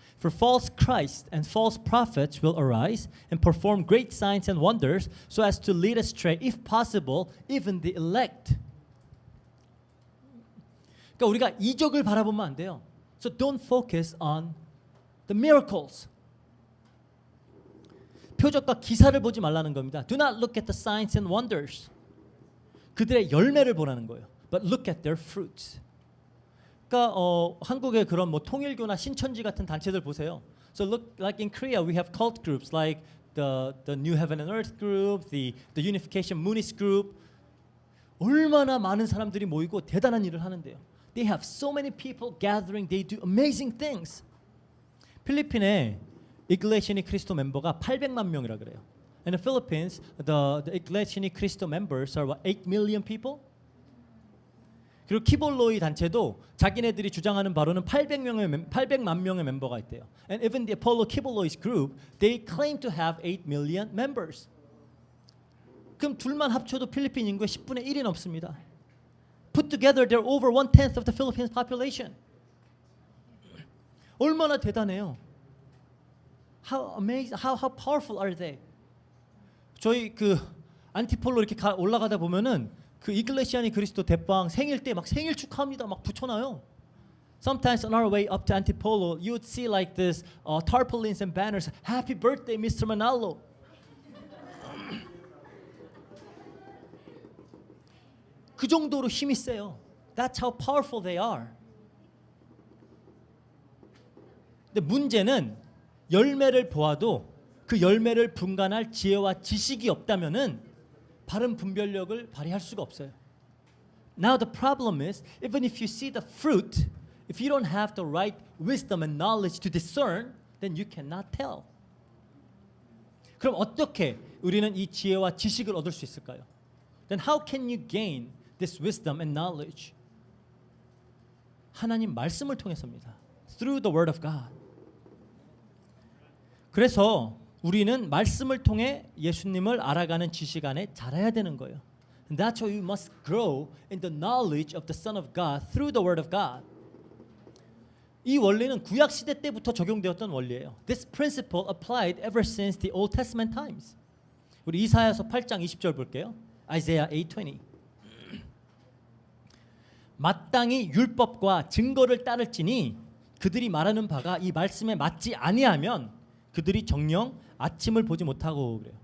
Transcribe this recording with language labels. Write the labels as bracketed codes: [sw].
[en] For false Christ and false prophets will arise and perform great signs and wonders so as to lead astray, if possible, even the elect. [ko] 그러니까 우리가 이적을 바라보면 안 돼요. [en] So don't focus on the miracles. [ko] 표적과 기사를 보지 말라는 겁니다. [en] Do not look at the signs and wonders. [ko] 그들의 열매를 보라는 거예요. [en] But look at their fruits. [ko] 그러니까 한국의 그런 뭐 통일교나 신천지 같은 단체들 보세요. [en] So look, like in Korea, we have cult groups like the New Heaven and Earth group, the Unification Moonist group. [ko] 얼마나 많은 사람들이 모이고 대단한 일을 하는데요. [en] They have so many people gathering. They do amazing things. [ko] 필리핀에 Iglesia Ni Cristo 멤버가 800만 명이라 그래요. [en] In the Philippines, the Iglesia Ni Cristo members are what, 8 million people? [ko] 그리고 키볼로이 단체도 자기네들이 주장하는 바로는 800만 명의 멤버가 있대요. [en] And even the Apollo Kiboloi's group, they claim to have 8 million members. [ko] 그럼 둘만 합쳐도 필리핀 인구의 10분의 1이 넘습니다. [en] Put together, they're over 1/10 of the Philippines population. [ko] 얼마나 대단해요. [en] How amazing, how powerful are they? [ko] 저희 그 안티폴로 이렇게 올라가다 보면은 그 이글레시아니 그리스도 대빵 생일 때 막 생일 축하합니다 막 붙여놔요. [en] Sometimes on our way up to Antipolo, you would see like this tarpaulins and banners. Happy birthday, Mr. Manalo. [ko] 그 정도로 힘이 세요. [en] That's how powerful they are. [ko] 근데 문제는 열매를 보아도 그 열매를 분간할 지혜와 지식이 없다면은 바른 분별력을 발휘할 수가 없어요. [en] Now the problem is, even if you see the fruit, if you don't have the right wisdom and knowledge to discern, then you cannot tell. [ko] 그럼 어떻게 우리는 이 지혜와 지식을 얻을 수 있을까요? [en] Then how can you gain this wisdom and knowledge? [ko] 하나님 말씀을 통해서입니다. [en] Through the word of God. [ko] 그래서 우리는 말씀을 통해 예수님을 알아가는 지식 안에 자라야 되는 거예요. [en] And that's why we must grow in the knowledge of the Son of God through the Word of God. [ko] 이 원리는 구약 시대 때부터 적용되었던 원리예요. [en] This principle applied ever since the Old Testament times. [ko] 우리 이사야서 8장 20절 볼게요. [en] Isaiah 8:20. [ko] 마땅히 율법과 증거를 따를지니 그들이 말하는 바가 이 말씀에 맞지 아니하면 그들이 정녕 아침을 보지 못하고 그래요.